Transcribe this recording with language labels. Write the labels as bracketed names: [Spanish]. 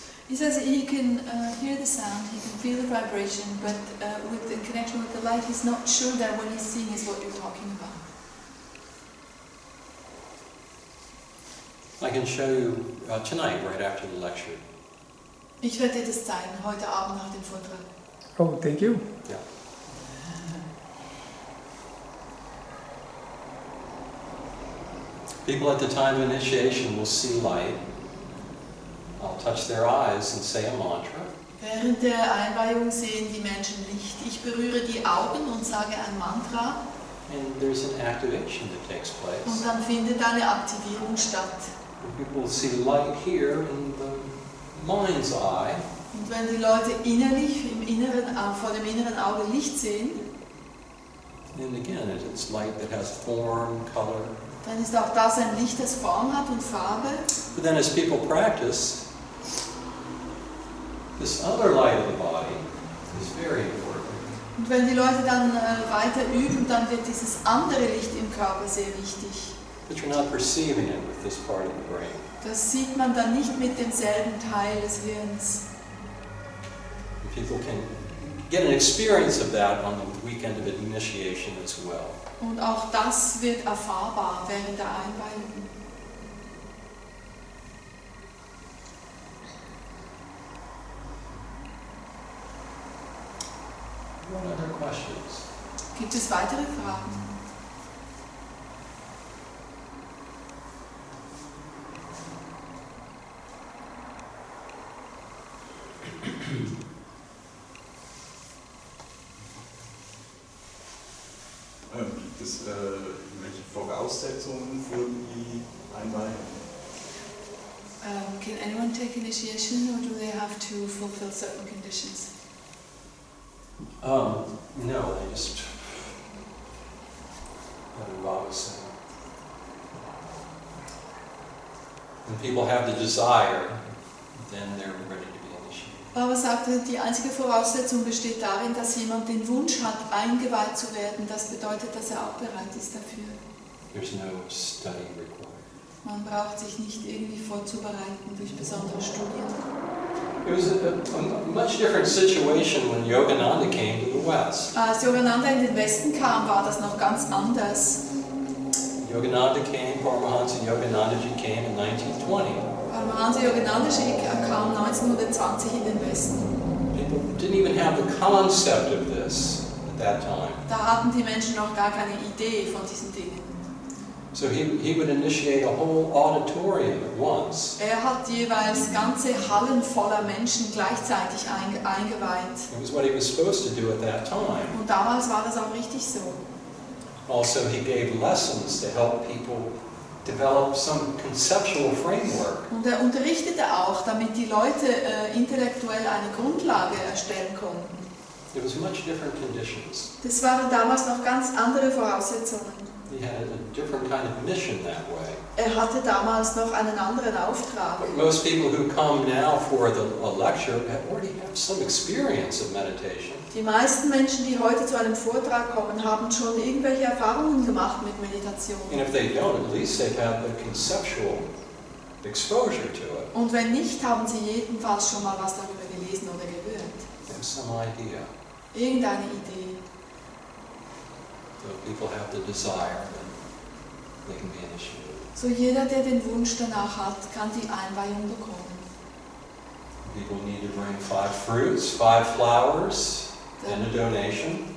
[English] He says he can hear the sound, he can feel the vibration, but in connection with the light, he's not sure that what he's seeing is what you're talking about. I can show you tonight, right after the lecture. [German] Ich werde dir das zeigen, heute Abend nach dem Vortrag. [English] Oh, thank you. Yeah. People at the time of initiation will see light. I'll touch their eyes and say a mantra. [German] Während der Einweihung sehen die Menschen Licht. Ich berühre die Augen und sage ein Mantra. [English] And there's an activation that takes place. [German] Und dann findet eine Aktivierung statt. [English] And people will see light here in the mind's eye. [German] Und wenn die Leute innerlich vor dem inneren Auge Licht sehen, [English] And again, it's light that has form, color. [German] dann ist auch das ein Licht, das Form hat und Farbe. [English] But then as people practice, this other light of the body is very important. [German] Und wenn die Leute dann weiter üben, dann wird dieses andere Licht im Körper sehr wichtig. [English] But you're not perceiving it with this part of the brain. [German] Das sieht man dann nicht mit demselben Teil des Hirns. [English] And people can get an experience of that on the weekend of initiation as well. [German] Und auch das wird erfahrbar während der Einweihung. [English] What other questions? [German] Gibt es weitere Fragen? Gibt es welche Voraussetzungen für die Einweihung? [English] Can anyone take initiation or do they have to fulfill certain conditions? No, they just what did Baba say? When people have the desire, then they're ready to be initiated. [German] Baba sagte, die einzige Voraussetzung besteht darin, dass jemand den Wunsch hat, eingeweiht zu werden. Das bedeutet, dass er auch bereit ist dafür. [English] There's no study required. [German] Man braucht sich nicht irgendwie vorzubereiten durch besondere Studien. [English] It was a much different situation when Yogananda came to the West. [German] Als Yogananda in den Westen kam, war das noch ganz anders. [English] Yogananda came, Paramahamsa Yoganandaji came in 1920. [German] Paramahamsa Yoganandaji kam 1920 in den Westen. [English] People didn't even have the concept of this at that time. [German] Da hatten die Menschen noch gar keine Idee von diesen Dingen. [English] So he would initiate a whole auditorium at once. [German] Er hat jeweils ganze Hallen voller Menschen gleichzeitig eingeweiht. [English] It was what he was supposed to do at that time. [German] Und damals war das auch richtig so. [English] Also, he gave lessons to help people develop some conceptual framework. [German] Und er unterrichtete auch, damit die Leute intellektuell eine Grundlage erstellen konnten. [English] It was much different conditions. [German] Das waren damals noch ganz andere Voraussetzungen. [English] He had a different kind of mission that way. [German] Er hatte damals noch einen anderen Auftrag. [English] But most people who come now for a lecture already have some experience of meditation. [German] Die meisten Menschen, die heute zu einem Vortrag kommen, haben schon irgendwelche Erfahrungen gemacht mit Meditation. [English] And if they don't, at least they've had the conceptual exposure to it. [German] Und wenn nicht, haben sie jedenfalls schon mal was darüber gelesen oder gehört. [English] They have some idea. [German] Irgendeine Idee. [English] So if people have the desire, then they can be initiated. [German] So jeder, der den Wunsch danach hat, kann die Einweihung bekommen. [English] People need to bring 5 fruits, 5 flowers, and a donation.